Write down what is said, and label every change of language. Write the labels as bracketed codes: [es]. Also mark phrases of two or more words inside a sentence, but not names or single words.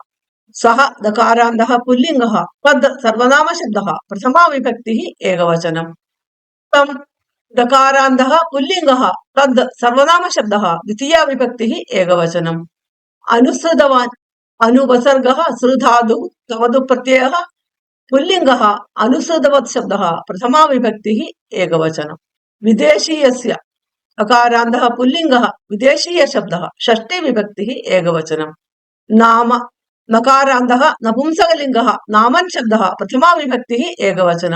[sa] സഹ ദകാരാന്തഃ പുല്ലിംഗഃ, തദ് സർവനാമ ശബ്ദഃ പ്രഥമാ വിഭക്തി ഏകവചനം. തം ദകാരാന്തഃ പുല്ലിംഗഃ, തദ് സർവനാമ ശബ്ദഃ ദ്വിതീയ വിഭക്തി ഏകവചനം. അനുസൃതവാൻ അനുപസർഗഃ സൃ ധാതുഃ തവതു പ്രത്യയഃ पुल्लिङ्गः अनुसृतवत् शब्दः प्रथमा विभक्तिः एकवचनं। विदेशीयस्य अकारान्तः पुल्लिङ्गः विदेशीय शब्दः षष्ठी विभक्तिः एकवचनं। नाम नकारान्तः नपुंसकलिङ्गः नामन् शब्दः प्रथमा विभक्तिः एकवचनं।